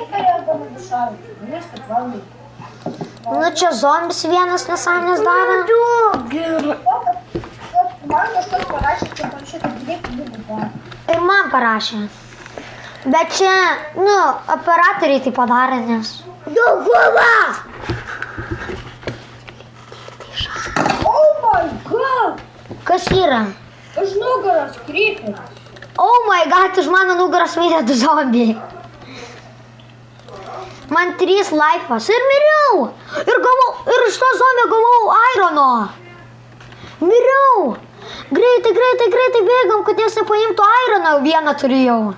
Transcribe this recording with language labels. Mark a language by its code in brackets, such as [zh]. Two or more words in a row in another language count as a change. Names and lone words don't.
[lt] Nu, čia zombis vienas nesąmonės daro. Ir man parašė. Bet čia, nu, operatoriai tai padarė, nes... Dauguma! [en] Oh my god! [lt] Kas yra? Už nugaros krypis. [en] Oh my god, [lt] už mano nugaros mirė 2 zombiai. Man 3 laifas ir miriau. Ir iš to zombio gavau irono. Miriau. Greitai bėgam, kad nes nepaimtų ironą, vieną turėjau.